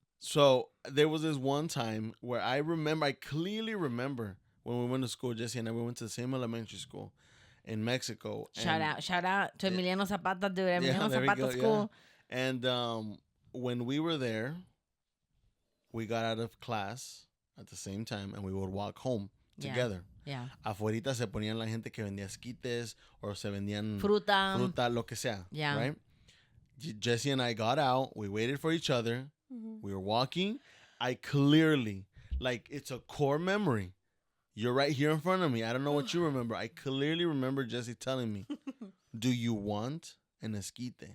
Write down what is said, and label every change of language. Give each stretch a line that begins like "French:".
English: So there was this one time where I clearly remember when we went to school, Jesse and I, we went to the same elementary school in Mexico. Shout out to Emiliano Zapata, dude. Emiliano there we Zapata go, School. yeah. And when we were there, we got out of class at the same time, and we would walk home together. Yeah.
Spanish: Afuerita se ponían la gente que vendía esquites
English: or
Spanish: se vendían Fruta, lo que sea.
English: Yeah. Right? Jesse and I got out. We waited for each other. Mm-hmm. We were walking. I clearly, like, it's a core memory. You're right here in front of me. I don't know what you remember. I clearly remember Jesse telling me, do you want an esquite?